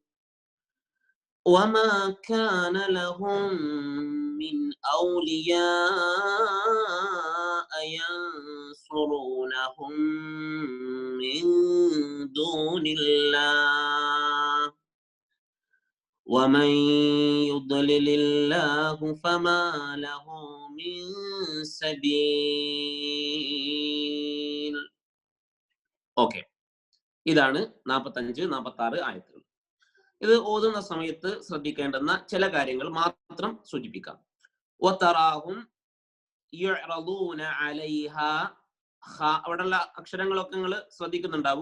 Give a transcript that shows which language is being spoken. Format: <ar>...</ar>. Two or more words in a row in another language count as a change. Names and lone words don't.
<ar>وما كان لهم من أولياء ينصرونهم من دون الله ومن يضلل الله فما له من سبيل.</ar> <ml>ഓക്കെ, ഇതാണ് 45-46 ആയത്തുകൾ. ഇത് ഓതുന്ന സമയത്ത് ശ്രദ്ധിക്കേണ്ടുന്ന ചില കാര്യങ്ങൾ മാത്രം സൂചിപ്പിക്കാം.</ml> <ar>وتراهم يعرضون عليها,</ar> <ml>അവിടെയുള്ള അക്ഷരങ്ങളൊക്കെ നിങ്ങൾ ശ്രദ്ധിക്കുന്നുണ്ടാവും.</ml>